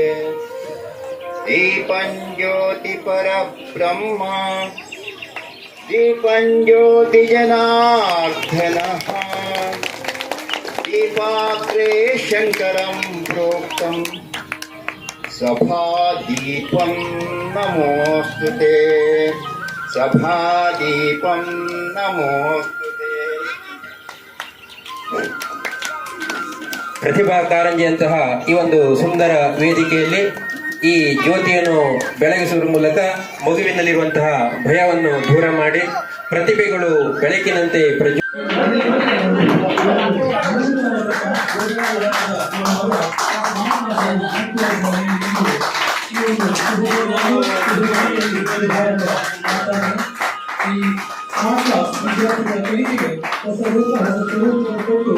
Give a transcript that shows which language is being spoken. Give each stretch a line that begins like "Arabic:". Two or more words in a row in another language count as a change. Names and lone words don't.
Sanskrit: दीपं ज्योति परब्रह्म दीपं ज्योति जनार्दनः दीपाग्रे शंकरं प्रोक्तं सभादीपं नमोस्तुते सभादीपं नमोस्तुते।
Kannada: ಪ್ರತಿಭಾ ಕಾರಂಜಿಯಂತಹ ಈ ಒಂದು ಸುಂದರ ವೇದಿಕೆಯಲ್ಲಿ ಈ ಜ್ಯೋತಿಯನ್ನು ಬೆಳಗಿಸುವ ಮೂಲಕ ಮಗುವಿನಲ್ಲಿರುವಂತಹ ಭಯವನ್ನು ದೂರ ಮಾಡಿ ಪ್ರತಿಭೆಗಳು ಬೆಳಕಿನಂತೆ ವಿದ್ಯಾರ್ಥಿಗಳ ಕಲಿಕೆಗೆ ಹೊಸ ರೂಪ ಹೊಸ ಸ್ವರೂಪವನ್ನು ಕೊಟ್ಟು